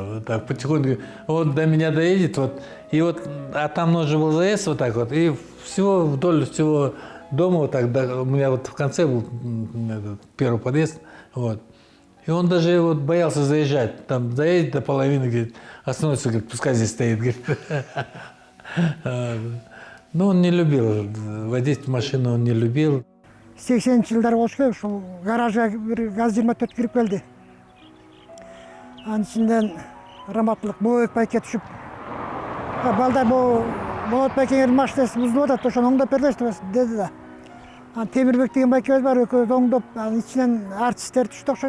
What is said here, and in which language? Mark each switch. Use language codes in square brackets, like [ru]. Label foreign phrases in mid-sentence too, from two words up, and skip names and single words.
[ru] Вот так потихоньку, до меня доедет, а там нужно был заезд и всего вдоль всего дома у меня в конце был первый подъезд, И он даже боялся заезжать. Там заедет до половины, говорит, остановится, говорит, пускай здесь стоит. Но он не любил. Водить машину он не любил. [ky] 80 жылдар болса, ушул гаражга бир ГАЗ-24 кирип келди. Анын ичинден раматтылык Болот байке түшүп, балдар Болот байкеңердин машинасы бузулуп атат, ошону оңдоп бербейсиз деди да. Темирбек деген байкебиз бар, экөөбүз оңдоп, анын ичинен артисттер түштү окшойт.